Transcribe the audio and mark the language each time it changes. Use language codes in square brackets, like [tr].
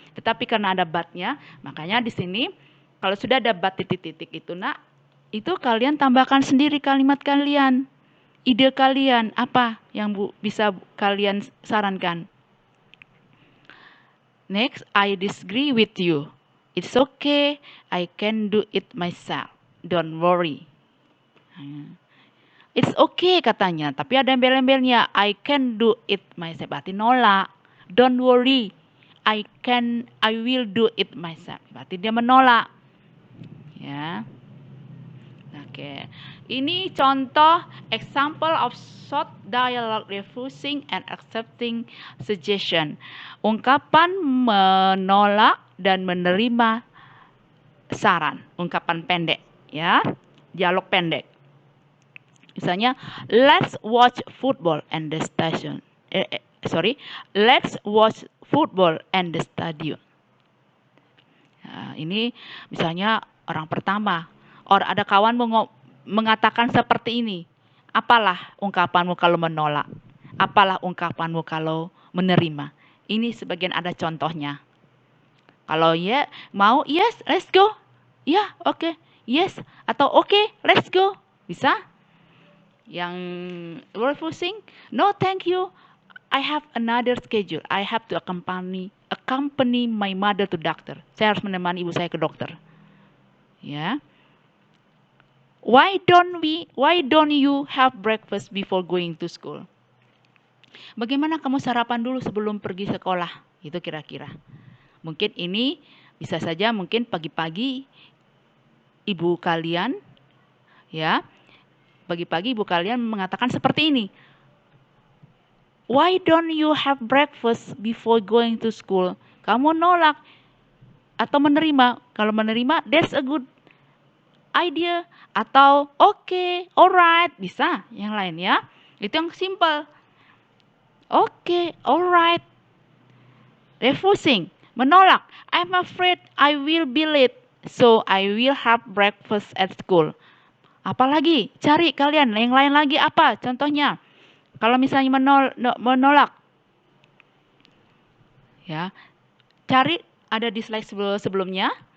[id] Tetapi karena ada but-nya, makanya di sini kalau sudah ada but titik-titik itu, Nak, itu kalian tambahkan sendiri kalimat kalian. Ide kalian apa yang bisa kalian sarankan. [en] Next, I disagree with you. It's okay, I can do it myself. Don't worry. It's okay [id] katanya, tapi ada embel-embelnya. [en] I can do it myself, [id] berarti nolak. [en] Don't worry, I will do it myself, [id] berarti dia menolak. [en] Ya. Oke. [id] Ini contoh [en] example of short dialogue refusing and accepting suggestion. [id] Ungkapan menolak dan menerima saran, ungkapan pendek, ya. Dialog pendek. [en] Misalnya, let's watch football and the stadium. Let's watch football and the stadium. [id] Nah, ini misalnya orang pertama. Ada kawan mengatakan seperti ini. Apalah ungkapanmu kalau menolak? Apalah ungkapanmu kalau menerima? Ini sebagian ada contohnya. Kalau ya mau, [en] yes, let's go. [id] Ya, oke. [en] Yes, atau oke, let's go. Bisa? Yang refusing, no thank you. I have another schedule. I have to accompany my mother to doctor. [id] Saya harus menemani ibu saya ke dokter. Ya. [en] Why don't you have breakfast before going to school? [id] Bagaimana kamu sarapan dulu sebelum pergi sekolah? Itu kira-kira. Mungkin ini bisa saja mungkin pagi-pagi ibu kalian, ya, pagi-pagi ibu kalian mengatakan seperti ini. [en] Why don't you have breakfast before going to school? [id] Kamu nolak atau menerima? Kalau menerima, [en] that's a good idea. [id] Atau okay, alright, bisa. Yang lain ya. Itu yang simple. [en] Okay, alright. Refusing, menolak. I'm afraid I will be late, so I will have breakfast at school. [id] Apalagi, cari kalian, yang lain lagi apa contohnya? Kalau misalnya menolak, ya, cari ada di slide sebelumnya.